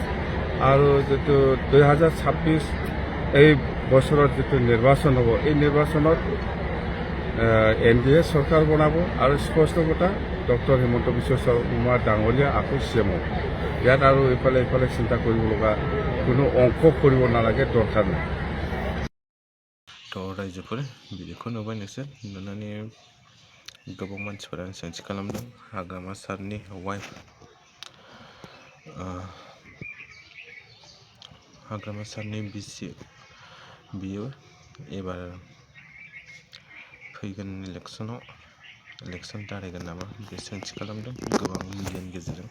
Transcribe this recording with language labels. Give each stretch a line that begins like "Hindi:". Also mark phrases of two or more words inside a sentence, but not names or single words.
Assamese: আৰু যিটো 2026 এই বছৰত যিটো নিৰ্বাচন হ'ব, এই নিৰ্বাচনত NDA চৰকাৰ বনাব। আৰু স্পষ্ট কথা, ডক্টৰ হিমন্ত বিশ্ব শৰ্মা ডাঙৰীয়া আকৌ চিএম হ'ব। ইয়াত আৰু এইফালে চিন্তা কৰিব লগা কোনো অংক কৰিব নালাগে, দৰকাৰ নাই।
Bodo: थ' रायजोफोर भिडिअखौ नुबाय नोंसोर, नुनानै गोबां मानसिफोरा सोंथि खालामदों हाग्रामा सारनि वाइफ हाग्रामा सारनि बिसि बियो एबार फैगोन इलेक्सन दारायगोन नामा, बे सोंथि खालामदों गोबां मिडियानि गेजेरजों।